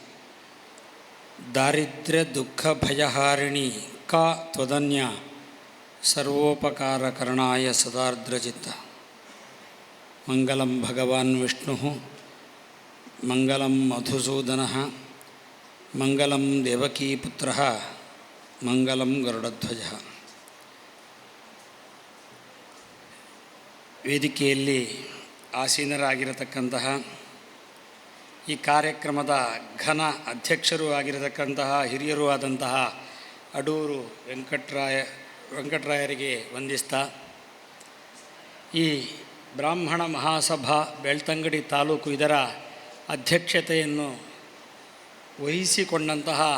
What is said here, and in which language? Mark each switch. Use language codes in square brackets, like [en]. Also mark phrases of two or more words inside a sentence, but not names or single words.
[sa] दारिद्र्यदुःखभयहारिणी का त्वदन्या सर्वोपकारकरणाय सदार्द्रचित्ता मङ्गलं भगवान् विष्णुः मङ्गलं मधुसूदनः ಮಂಗಲಂ ದೇವಕೀಪುತ್ರಃ ಮಂಗಲಂ ಗರುಡಧ್ವಜ. [kn] ವೇದಿಕೆಯಲ್ಲಿ ಆಸೀನರಾಗಿರತಕ್ಕಂತಹ ಈ ಕಾರ್ಯಕ್ರಮದ ಘನ ಅಧ್ಯಕ್ಷರೂ ಆಗಿರತಕ್ಕಂತಹ ಹಿರಿಯರೂ ಆದಂತಹ ಅಡೂರು ವೆಂಕಟರಾಯರಿಗೆ ವಂದಿಸ್ತಾ, ಈ ಬ್ರಾಹ್ಮಣ ಮಹಾಸಭಾ ಬೆಳ್ತಂಗಡಿ ತಾಲೂಕು ಇದರ ಅಧ್ಯಕ್ಷತೆಯನ್ನು ವಹಿಸಿಕೊಂಡಂತಹ